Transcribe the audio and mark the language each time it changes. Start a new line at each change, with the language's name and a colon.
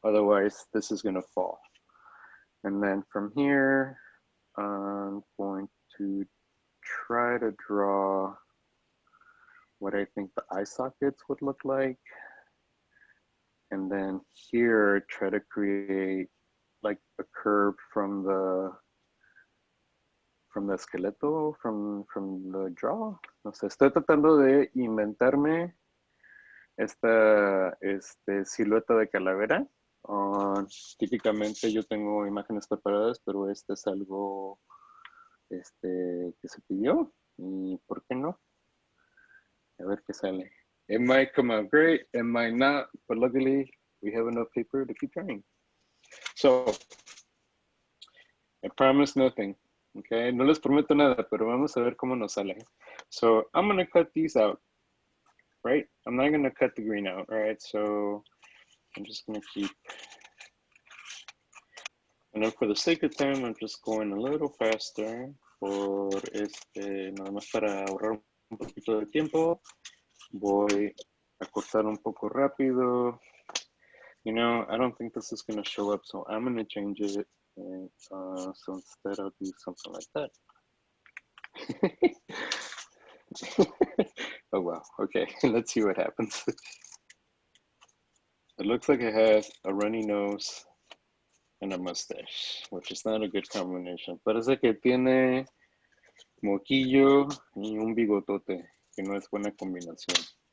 English: Otherwise, this is going to fall. And then from here, I'm going to try to draw what I think the eye sockets would look like. And then here, try to create like a curve from the esqueleto, from the jaw.
Spanish: No sé, estoy tratando de inventarme esta silueta de calavera. Típicamente yo tengo imágenes preparadas, pero este es algo que se pidió. ¿Y por qué no? A ver qué sale.
English: It might come out great, it might not, but luckily we have enough paper to keep trying. So, I promise nothing, okay?
Spanish: No les prometo nada, pero vamos a ver cómo nos sale.
English: So, I'm gonna cut these out. right? I'm not gonna cut the green out, right? So I'm just gonna keep, and then for the sake of time, I'm just going a little faster
Spanish: por nada más para ahorrar un poquito de tiempo. Voy a cortar un poco rápido.
English: You know, I don't think this is gonna show up, so I'm gonna change it. And, so instead I'll do something like that. Oh wow, okay, let's see what happens. It looks like it has a runny nose and a mustache, which is not a good combination.
Spanish: Parece que tiene moquillo y un bigotote, que no es buena combinación.